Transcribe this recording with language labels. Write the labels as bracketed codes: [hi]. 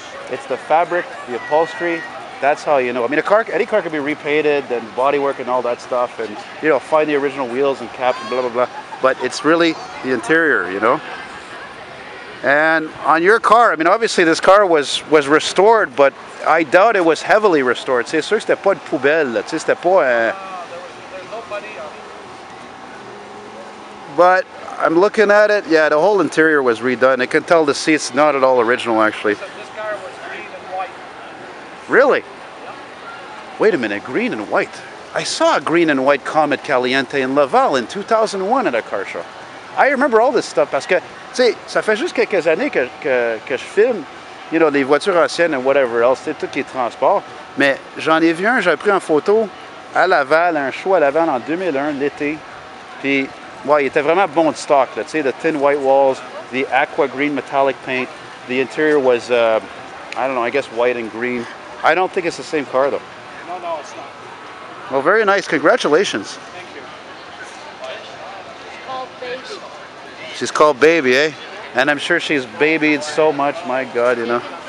[en] It's the fabric, the upholstery. That's how you know. I mean, any car can be repainted and bodywork and all that stuff, and you know, find the original wheels and caps and blah blah blah. But it's really the interior, you know. And on your car, I mean, obviously this car was restored, but I doubt it was heavily restored. [fr] C'est sûr que c'était pas une poubelle, tu sais, c'était pas un... [en] There's nobody on it. But I'm looking at it, yeah, the whole interior was redone. I can tell the seat's not at all original, actually. This car was green and white. Really? Yep. Wait a minute, green and white. I saw a green and white Comet Caliente in Laval in 2001 at a car show. I remember all this stuff [fr] parce que, tu sais, ça fait juste quelques années que je filme, [en] you know, [fr] les voitures anciennes [en] and whatever else, [fr] tu sais, tous les transports. Mais j'en ai vu un, j'ai pris en photo à Laval, un show à Laval en 2001, l'été. Puis, ouais, il était vraiment bon de stock, tu sais, [en] the thin white walls, the aqua green metallic paint. The interior was, I don't know, I guess white and green. I don't think it's the same car, though. No, it's not. Well, very nice. Congratulations. Thank you. It's called Baby. She's called Baby, eh? And I'm sure she's babied so much, my God, you know.